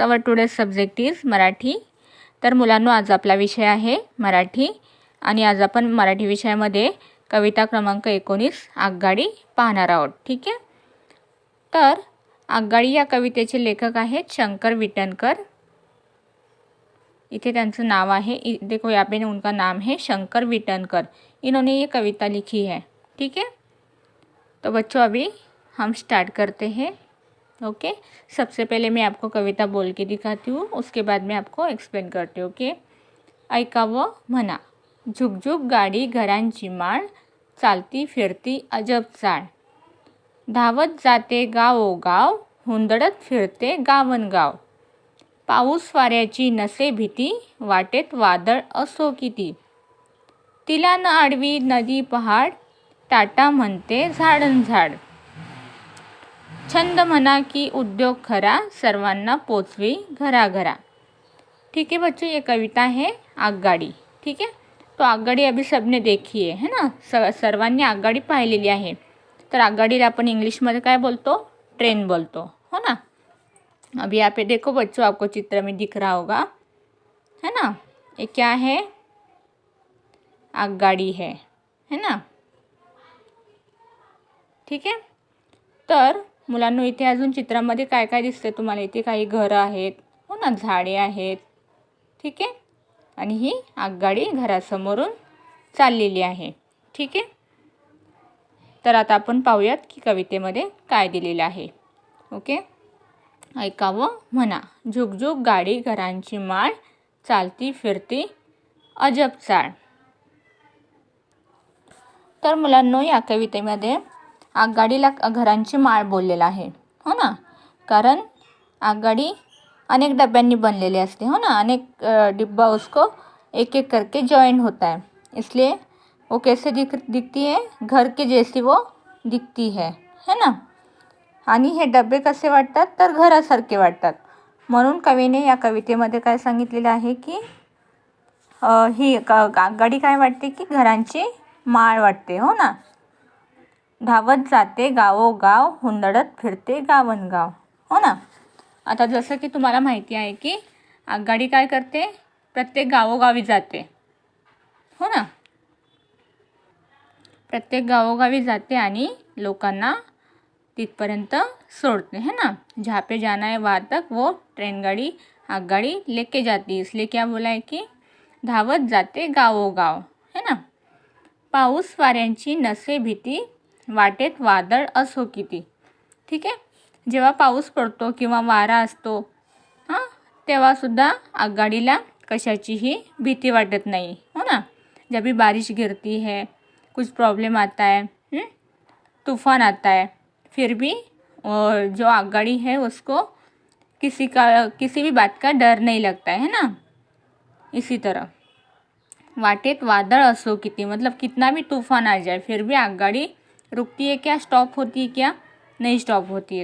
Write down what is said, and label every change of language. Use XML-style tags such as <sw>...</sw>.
<en>Our today subject is Marathi.</en> <mr>तर मुलांनो, आज आपला विषय आहे मराठी आणि आज आपण मराठी विषयामध्ये कविता क्रमांक 19 आगगाडी पाहणार आहोत. ठीक आहे. तर आगगाडी या कवितेचे लेखक आहेत शंकर विटनकर. इथे त्यांचं नाव आहे,</mr> <hi>देखो यहाँ पे उनका नाम है शंकर विटनकर. इन्होंने ये कविता लिखी है. ठीक है. तो बच्चों अभी हम स्टार्ट करते हैं. ओके. सबसे पहले मैं आपको कविता बोल के दिखाती हूँ, उसके बाद मैं आपको एक्सप्लेन करती हूँ.</hi> <en>Okay.</en> <mr>ऐकावं म्हणा, झुकझुक गाडी घरांची माळ, चालती फिरती अजब चाळ, धावत जाते गावोगाव, हुंदडत फिरते गावनगाव, पाऊस वाऱ्याची नसे भीती, वाटेत वादळ असो किती, तिला न आडवी नदी पहाड, टाटा म्हणते झाडन झाड, छंद म्हणा की उद्योग खरा, सर्वांना पोचवी घराघरा.</mr> <hi>ठीक है बच्चों, ये कविता है आगगाडी. ठीक है. तो आगगाडी अभी सबने देखी है ना.</hi> <mr>सर्वांनी आगगाडी पाहिलेली आहे. तर आगगाडीला आपण इंग्लिशमध्ये काय बोलतो? ट्रेन बोलतो, हो ना.</mr> <hi>अभी यहाँ पे देखो बच्चों, आपको चित्र में दिख रहा होगा, है ना. ये क्या है? आगगाडी है ना.</hi> <mr>ठीक आहे. तर मुलांनो, इथे अजून चित्रामध्ये काय काय दिसते तुम्हाला? इथे काही घरं आहेत, हो ना, झाडे आहेत. ठीक आहे. आणि ही आगगाडी घरासमोरून चाललेली आहे. ठीक आहे. तर आता आपण पाहूयात की कवितेमध्ये काय दिलेलं आहे. ओके. ऐकावं म्हणा, झुकझुक गाडी घरांची माळ, चालती फिरती अजब चाळ. तर मुलांनो, या कवितेमध्ये आगगाडीला घरांची माळ बोललेला आहे, हो ना. कारण आगगाडी अनेक डब्यांनी बनलेली असते, हो ना.</mr> <hi>अनेक डिब्बा उसको एक एक करके जॉइन होता है, इसलिए वो कैसे दिखती है? घर के जैसी वो दिखती है ना.</hi> <mr>आणि हे डबे कसे वाटतात? तर घरासारखे वाटतात. म्हणून कवीने या कवितेमध्ये काय सांगितलेलं आहे की ही आगगाडी काय वाटते की घरांची माळ वाटते, हो ना. धावत जाते गावोगाव, हुंदडत फिरते गावनगाव, हो ना. आता जसं की तुम्हाला माहिती आहे की आगगाडी काय करते? प्रत्येक गावोगावी जाते, हो ना. प्रत्येक गावोगावी जाते आणि लोकांना तिथपर्यंत सोडते, है ना.</mr> <hi>जहाँ पे जाना है वहाँ तक वो ट्रेन गाड़ी आगगाडी लेके जाती है. इसलिए क्या बोला है की</hi> <mr>धावत जाते गावोगाव,</mr> <hi>है ना.</hi> <mr>पाऊस वाऱ्यांची नसे भीती, वाटेत वादळ असो किती. ठीक आहे. जेव्हा पाऊस पडतो किंवा वारा असतो, हां, तेव्हासुद्धा आगगाडीला कशाचीही भीती वाटत नाही, हो ना.</mr> <hi>जब भी बारिश गिरती है, कुछ प्रॉब्लम आता है, तूफान आता है, फिर भी जो आगगाडी है उसको किसी भी बात का डर नहीं लगता है ना. इसी तरह</hi> <mr>वाटेत वादळ असो किती,</mr> <hi>मतलब कितना भी तूफान आ जाए फिर भी आगगाडी रुकती है क्या? स्टॉप होती है क्या? नहीं स्टॉप होती है.</hi>